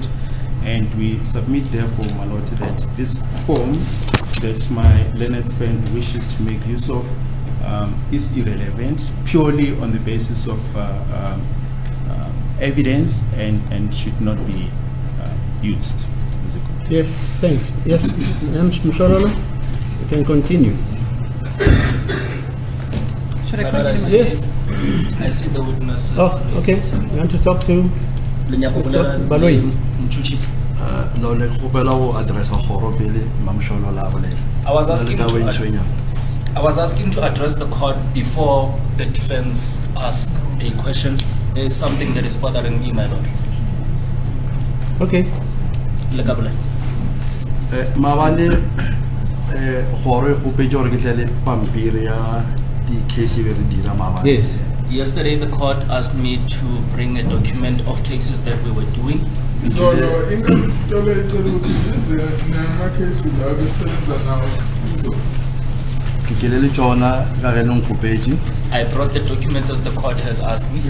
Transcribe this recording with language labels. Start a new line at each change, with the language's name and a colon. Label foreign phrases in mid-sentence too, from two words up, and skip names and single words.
English: And we submit, therefore, my lord, that this form that my learned friend wishes to make use of is irrelevant, purely on the basis of evidence, and should not be used. Yes, thanks. Yes, Msholola, you can continue. Should I But I continue? see- Yes. I see the witnesses. Oh, okay. You want to talk to Mr. Baloyi?
Northern Sotho: No, le kgopela go addressa kgoro pele Mamsholo la bolela.
English: I was asking
Northern Sotho: Le ka
English: to-
Northern Sotho: o itshwenya.
English: I was asking to address the court before the defense asked a question. There is something that is bothering me, my lord. Okay.
Northern Sotho: Lekabole. Maabane kgoro e kgopetše gore ke tle le pampiri ya di-case be re dira maabane.
English: Yes. Yesterday, the court asked me to bring a document of cases that we were doing. So, into this, case now. I brought the documents as the court has asked me.